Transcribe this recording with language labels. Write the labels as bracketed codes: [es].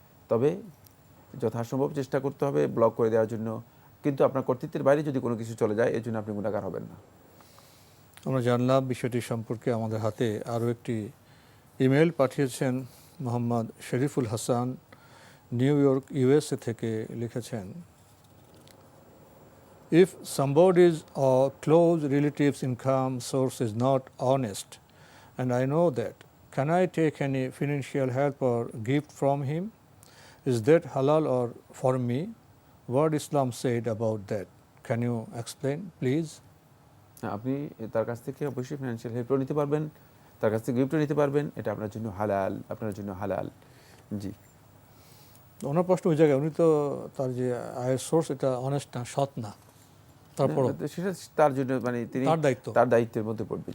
[bn] তবে যথাসম্ভব চেষ্টা করতে হবে ব্লক করে দেওয়ার জন্য, কিন্তু আপনার কর্তৃত্বের বাইরে যদি কোনো কিছু চলে যায় এর জন্য আপনি গুনাহগার হবেন না। আমরা জানলাম বিষয়টি সম্পর্কে। আমাদের হাতে আরও একটি ইমেল পাঠিয়েছেন Mohammad Shariful Hasan, new York, USA থেকে। লিখেছেন, [en] If somebody's or close relative's income source is not honest and I know that, can I take any financial help or gift from him? Is that halal or for me? What Islam said about that? Can you explain, please? [bn] আপনি তার কাছ থেকে অবশ্যই financial হেল্পও নিতে পারবেন, তার কাছ থেকে গিফটও নিতে পারবেন, এটা আপনার জন্য হালাল, আপনার জন্য হালাল। জি, ওনার প্রশ্ন ওই জায়গায়, উনি তো তার যে আয়ের সোর্স এটা অনেস্ট না, সৎ না, তারপর সেটা তার জন্য মানে তিনি তার দায়িত্বের মধ্যে পড়বে।